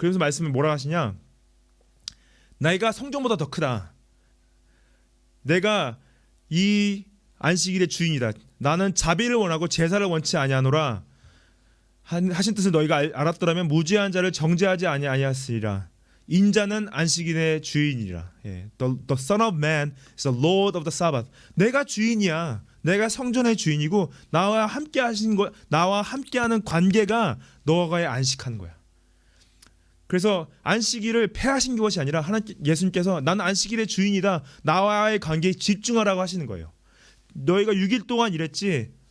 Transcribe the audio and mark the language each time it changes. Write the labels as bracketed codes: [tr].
[ko] 그래서 말씀을 뭐라 하시냐? 내가 성전보다 더 크다. 내가 이 안식일의 주인이다. 나는 자비를 원하고 제사를 원치 아니하노라 하신 뜻을 너희가 알았더라면 무죄한 자를 정죄하지 아니하였으리라. 인자는 안식일의 주인이라. [en] The Son of Man is the Lord of the Sabbath. [ko] 내가 주인이야. 내가 성전의 주인이고 나와 함께 하신 거, 나와 함께하는 관계가 너와의 안식하는 거야. 그래서 안식일을 폐하신 것이 아니라 예수님께서 나는 안식일의 주인이다. 나와의 관계에 집중하라고 하시는 거예요. 너희가 6일 동안 일했지.